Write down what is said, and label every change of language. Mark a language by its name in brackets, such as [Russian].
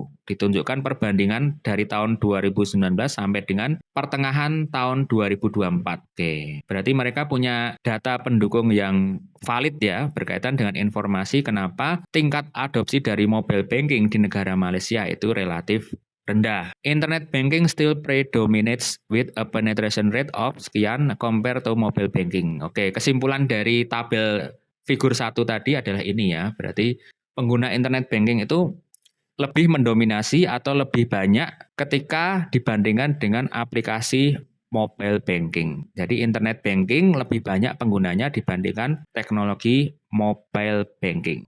[Indonesian] Ditunjukkan perbandingan dari tahun 2019 sampai dengan pertengahan tahun 2024. Oke, berarti mereka punya data pendukung yang valid ya berkaitan dengan informasi kenapa tingkat adopsi dari mobile banking di negara Malaysia itu relatif rendah. [English] Internet banking still predominates with a penetration rate of [Indonesian] sekian [English] compared to mobile banking. [Indonesian] Oke, kesimpulan dari tabel figur 1 tadi adalah ini ya. Berarti pengguna internet banking itu lebih mendominasi atau lebih banyak ketika dibandingkan dengan aplikasi mobile banking. Jadi internet banking lebih banyak penggunanya dibandingkan teknologi mobile banking.